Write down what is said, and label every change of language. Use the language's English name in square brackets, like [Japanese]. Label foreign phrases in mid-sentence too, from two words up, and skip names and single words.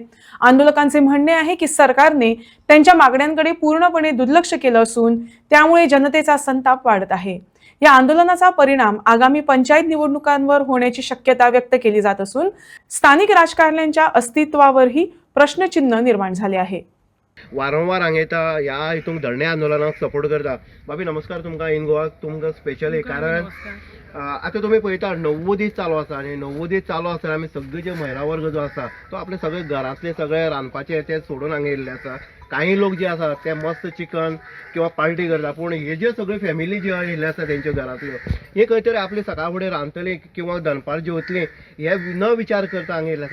[Marathi] आंदोलकांचे म्हणणे आहे की सरकारने त्यांच्या मागण्यांकडे पूर्णपणे दुर्लक्ष केलं असून त्यामुळे जनतेचा संताप वाढत आहे। या आंदोलनाचा परिणाम आगामी पंचायत निवडणुकांवर होण्याची शक्यता व्यक्त केली जात असून स्थानिक राजकारण्यांच्या अस्तित्वावरही प्रश्नचिन्ह निर्माण झाले आहे। [Konkani] वारंवार हांगा ह्या हितूंक धरणे आंदोलनाक सपोर्ट करता। भाभी नमस्कार, तुमकां इन गोवा तुमकां स्पेशली कारण आता तुम्ही पळयता 90 दीस चालू आसा आनी 90 दीस चालू आसतना आमी सगळे जे महिला वर्ग जो आसा तो आपले सगळे घरातले सगळे रांदपाचे ते सोडून हांगा येयल्ले आसा। काही लोक जे आसा ते मस्त चिकन किंवा पार्टी करता, पूण हे जे सगळे फॅमिली जे येयल्ले आसा तेंच्या घरांतल्यो हे खंय तरी आपले सकाळ फुडें रांदतले किंवा दनपार जेवतले हे न विचार करता हांगा येयल्ले आसा।